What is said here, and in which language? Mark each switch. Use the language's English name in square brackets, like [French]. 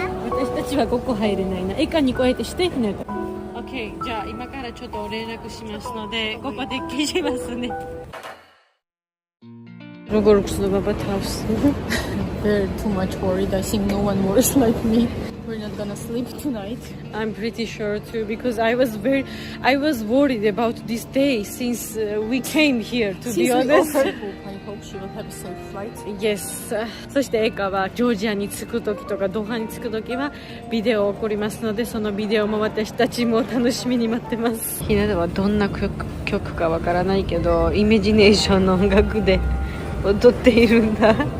[Japanese] 私たちはここ入れないな。エカにこうやってしてひなた。OK、じゃあ今からちょっと連絡しますので、ここで消しますね。 [Georgian] როგორ გრძნობა თავს? [English] They're too much worried. I think no one worries like me. We're not gonna sleep tonight. I'm pretty sure too because I was worried about this day since we came here to be honest. I hope she will have a safe flight. Yes. [Japanese] そしてエカはジョージアに着く時とかドーハに着く時はビデオを送りますのでそのビデオも私たちも楽しみに待ってます。ひなたはどんな曲かわからないけどイメージネーションの音楽で踊っているんだ。